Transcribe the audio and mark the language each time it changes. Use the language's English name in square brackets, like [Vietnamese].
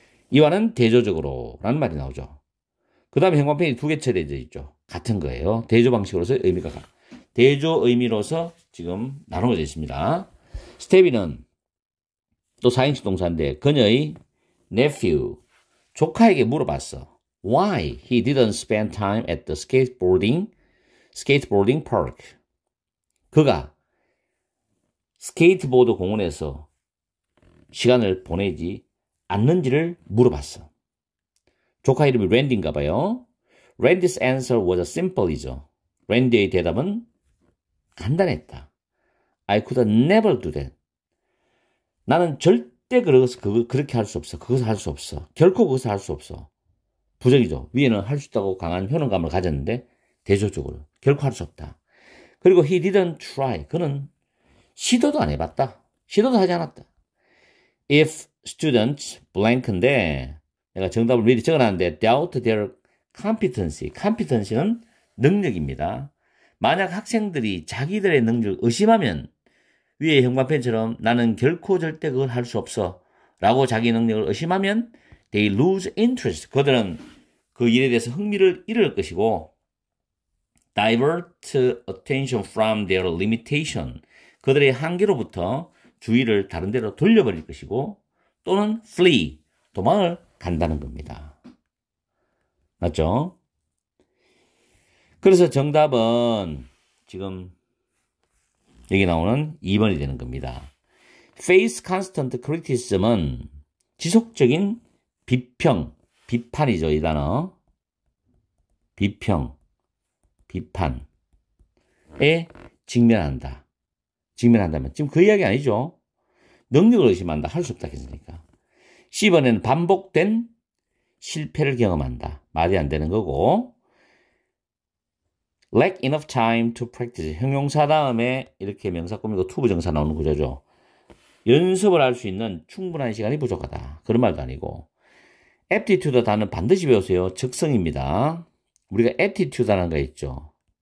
[Korean] 이와는 대조적으로 라는 말이 나오죠. 그 다음에 형광펜이 두 개 처리되어 있죠. 같은 거예요. 대조 방식으로서 의미가 대조 의미로서 지금 나누어져 있습니다. 스테비는 또 사행식 동사인데 그녀의 nephew, 조카에게 물어봤어. [English] Why he didn't spend time at the skateboarding park. [Korean] 그가 스케이트보드 공원에서 시간을 보내지 않는지를 물어봤어. 조카 이름이 랜디인가 봐요. [English] Randy's answer was simple이죠. [Korean] 랜디의 대답은 간단했다. [English] I could never do that. [Korean] 나는 절대 그렇게 할 수 없어. 그것을 할 수 없어. 결코 그것을 할 수 없어. 부정이죠. 위에는 할 수 있다고 강한 효능감을 가졌는데 대조적으로 결코 할 수 없다. 그리고 [English] he didn't try. [Korean] 그는 시도도 안 해봤다. 시도도 하지 않았다. [English] If students blank인데 [Korean] 내가 정답을 미리 적어놨는데 [English] doubt their competency. [Korean] competency는 능력입니다. 만약 학생들이 자기들의 능력을 의심하면 위에 형광펜처럼 나는 결코 절대 그걸 할 수 없어 라고 자기 능력을 의심하면 [English] they lose interest. [Korean] 그들은 그 일에 대해서 흥미를 잃을 것이고 [English] divert attention from their limitation. [Korean] 그들의 한계로부터 주의를 다른 데로 돌려버릴 것이고 또는 flee. 도망을 간다는 겁니다. 맞죠? 그래서 정답은 지금 여기 나오는 2번이 되는 겁니다. [English] Face constant criticism [Korean] 은 지속적인 비평, 비판이죠. 이 단어. 비평, 비판에 직면한다. 직면한다면 지금 그 이야기 아니죠. 능력을 의심한다. 할 수 없다 했으니까. C번에는 반복된 실패를 경험한다. 말이 안 되는 거고 [English] lack enough time to practice. [Korean] 형용사 다음에 이렇게 명사 꾸미고 to 부정사 나오는 구조죠. 연습을 할 수 있는 충분한 시간이 부족하다. 그런 말도 아니고 aptitude 단어는 반드시 배우세요. 적성입니다. 우리가 attitude라는 거 있죠.